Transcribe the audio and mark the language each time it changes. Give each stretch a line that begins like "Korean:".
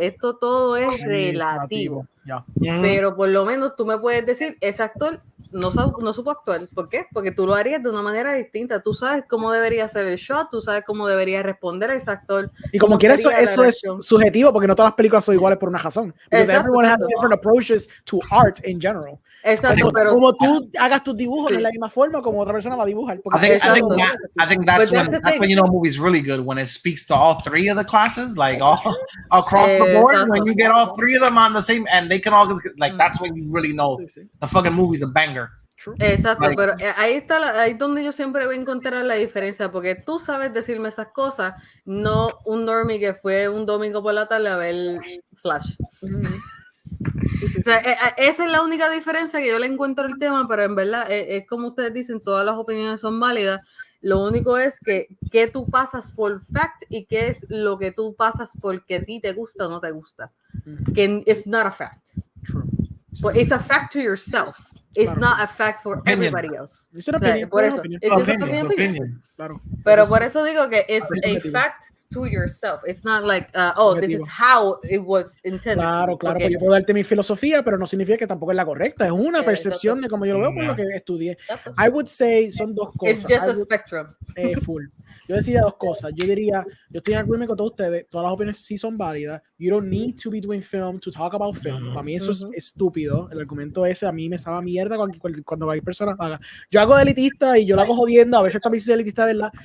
Spanish: Esto todo es relativo. Pero por lo menos tú me puedes decir, ese actor no supo actuar. ¿Por qué? Porque tú lo harías de una manera distinta. Tú sabes cómo debería hacer el shot, tú sabes cómo debería responder a ese actor. Y como quieras, eso es subjetivo, porque no todas las películas son iguales por una razón.
English: Because everyone has different approaches to art in general.
Spanish: Exacto, pero como tú hagas tus dibujos de la misma forma como otra persona va a dibujar.
English: I think that's when you know a movie's really good, when it speaks to all 3 of the classes, like all across the board. When you get all 3 of them on the same, and they can all like that's when you really know the fucking movie's a banger.
Spanish: Exacto, pero ahí es donde yo siempre voy a encontrar la diferencia, porque tú sabes decirme esas cosas, no un normie que fue un domingo por la tarde a ver Flash. O sea, esa es la única diferencia que yo le encuentro al tema, pero en verdad es como ustedes dicen, todas las opiniones son válidas. Lo único es que tú pasas por fact y qué es lo que tú pasas porque a ti te gusta o no te gusta. Que
English: it's not a fact. True. But it's a fact to yourself. it's not a fact for everybody else.
Spanish: Es una opinión. Por eso,
English: it's just an opinion.
Spanish: Claro. Pero por eso digo que
English: it's a fact to yourself. It's not like, this is how it was intended.
Spanish: Claro, claro, pues yo puedo darte mi filosofía, pero no significa que tampoco es la correcta. Es una percepción de cómo yo lo veo por lo que estudié.
English: I would say
Spanish: son dos cosas.
English: It's just a spectrum.
Spanish: Full. Yo decía dos cosas. Yo diría, yo estoy en agreement con todos ustedes. Todas las opiniones sí son válidas.
English: You don't need to be doing film to talk about film.
Spanish: Para mí eso es estúpido. El argumento ese a mí me sabe mierda cuando cualquier persona haga. Yo hago de elitista y yo lo hago jodiendo. A veces también soy elitista, ¿verdad?